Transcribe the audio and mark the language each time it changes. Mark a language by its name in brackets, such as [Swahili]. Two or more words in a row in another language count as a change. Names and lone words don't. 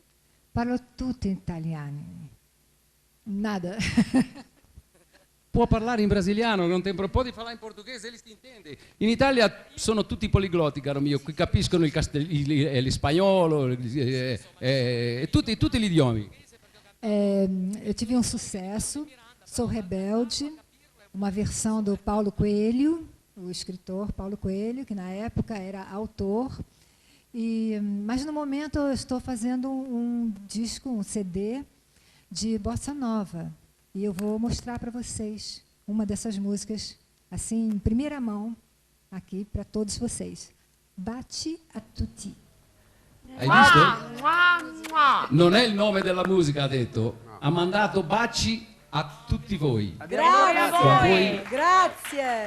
[Italian] Parlo tutto in italiano. Nada. Può parlare in brasiliano, non tem può parlare in portoghese, ele si intende. In Italia sono tutti poliglotti, caro mio, qui capiscono il spagnolo, tutti gli idiomi. [Portuguese] Eu tive um sucesso, Sou Rebelde, uma versão do Paulo Coelho, o escritor Paulo Coelho, que na época era autor. Mas no momento eu estou fazendo um disco, um CD de bossa nova. E eu vou mostrar para vocês uma dessas músicas, assim, em primeira mão, aqui para todos vocês. [Italian] Bate a tutti. Hai visto? Non è il nome della musica, ha detto. Ha mandato baci a tutti voi. Grazie a voi. Grazie.